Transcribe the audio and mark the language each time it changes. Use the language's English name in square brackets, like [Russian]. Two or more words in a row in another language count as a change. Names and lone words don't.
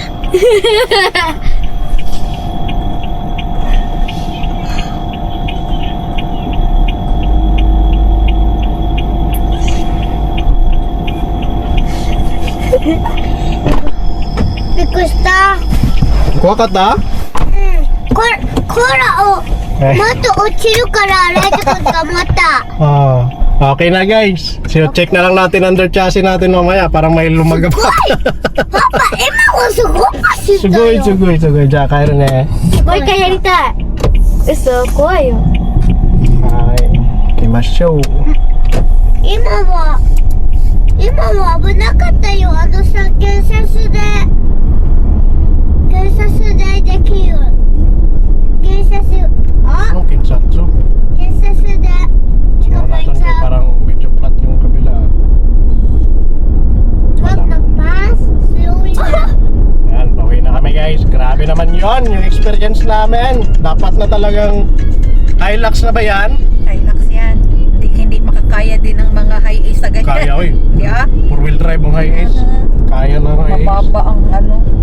[English] Because [Filipino] Kuha ka ta? [Japanese] コーラをえもっと落ちるからライト君がまた [Filipino] Okay na guys. So check na lang natin under chassis natin mamaya para may lumagap. [Japanese] パパ今もすごく走ったよ [Filipino] Sugoy. Diyan, kaya rin eh. [Japanese] もう一回やりたい嘘怖いよ Ay, ikimasyo. 今は危なかったよあのさ警察でできる警察あ [Filipino] Anong kinsatsu? [Japanese] 警察で [Filipino] Tingnan natin kay parang medyo flat yung kabila. Wag mag- [English] pass slowly [Filipino] na Ayan, bawi na kami guys. Grabe naman yon yung experience namin. Dapat na talagang Hilux na ba yan? Hilux yan. Hindi makakaya din ng mga high ace sa ganyan. Kaya oy. Di ah? 4-wheel drive ang high ace. Kaya na ng high ace. Mababa ang ano.